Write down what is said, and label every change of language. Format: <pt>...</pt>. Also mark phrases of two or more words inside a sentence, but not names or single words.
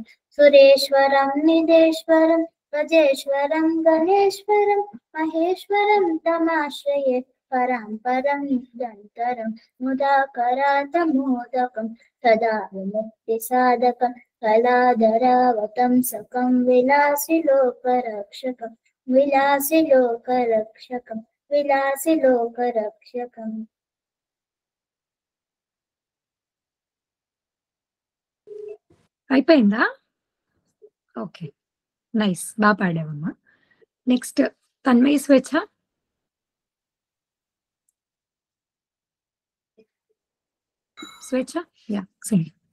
<sa>सुरेश्वरं निदेश्वरं गजेश्वरं गणेश्वरं महेश्वरं तमाश्रये परां निरन्तरं मुदाकरातमोदकं सदा विमुक्तिसाधकं कलाधरावतंसकं विलासिलोकरक्षकं विलासिलोकरक्षकं विलासिलोकरक्षकम्</sa> <te>అయిపోయిందా? ఓకే, నైస్, బాగా పాడావమ్మా. నెక్స్ట్ తన్మయి స్వేచ్ఛ. స్వేచ్ఛ,</te> <en>yeah sing.</en>